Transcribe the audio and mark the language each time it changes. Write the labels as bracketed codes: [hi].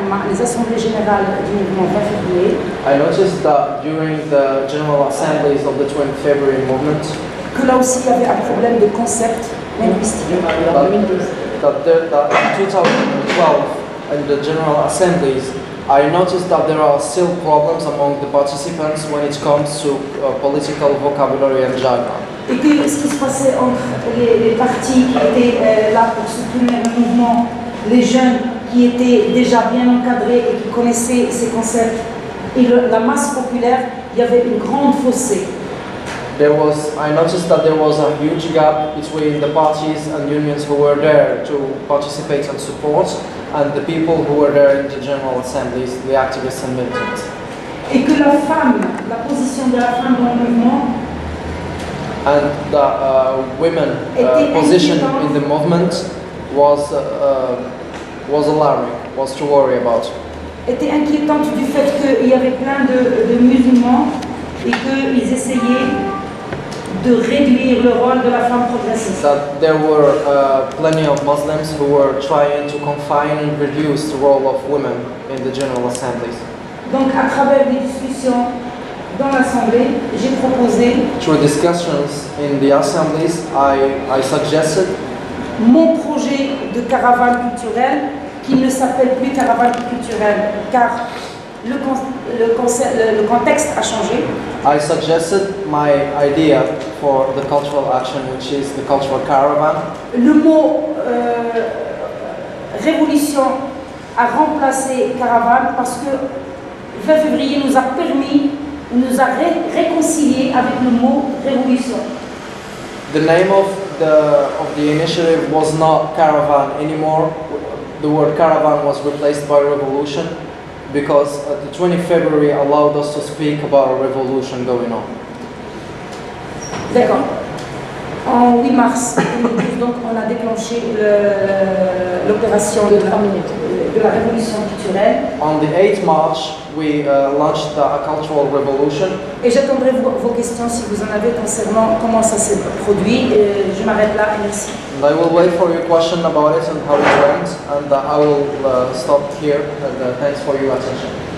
[fr] les assemblées générales du mouvement 20 février, [en] I noticed that during the general assemblies of the 20th February movement, [fr] que là aussi il y avait un problème de concept linguistique. [en] that in 2012 in the general assemblies, I noticed that there are still problems among the participants when it comes to political vocabulary and jargon. [fr] Et que ce qui se passait entre les partis qui étaient là pour soutenir le mouvement, les jeunes qui étaient déjà bien encadrés et qui connaissaient ces concepts, et la masse populaire, il y avait une grande fossé. [en] I noticed that there was a huge gap between the parties and unions who were there to participate and support, and the people who were there in the general assemblies, the activists and militants. [fr] Et que la femme, la position de la femme dans le mouvement, [en] and the women position in the movement was alarming, was to worry about. [fr] Était inquiétante du fait qu'il y avait plein de musulmans et qu'ils essayaient de réduire le rôle de la femme progressiste. [en] That there were plenty of Muslims who were trying to confine and reduce the role of women in the general assemblies. [fr] Donc à travers des discussions dans l'Assemblée, j'ai proposé [en] through discussions in the assemblies, I suggested [fr] mon projet de caravane culturelle qui ne s'appelle plus caravane culturelle car le contexte a changé. [en] I suggested my idea for the cultural action, which is the cultural caravan. [fr] Le mot révolution a remplacé caravane parce que 20 février nous a réconciliés avec le mot révolution. [en] The name of the initiative was not caravan anymore. The word caravan was replaced by revolution because the 20th February allowed us to speak about a revolution going on. [fr] D'accord. En 8 mars 2012, donc, on a déclenché l'opération de la révolution culturelle. [en] On the 8th March, we launched a cultural revolution. [fr] Et j'attendrai vos questions si vous en avez concernant comment ça s'est produit. Je m'arrête là et merci. [en] And I will wait for your question about it and how it went, and I will stop here. And thanks for your attention.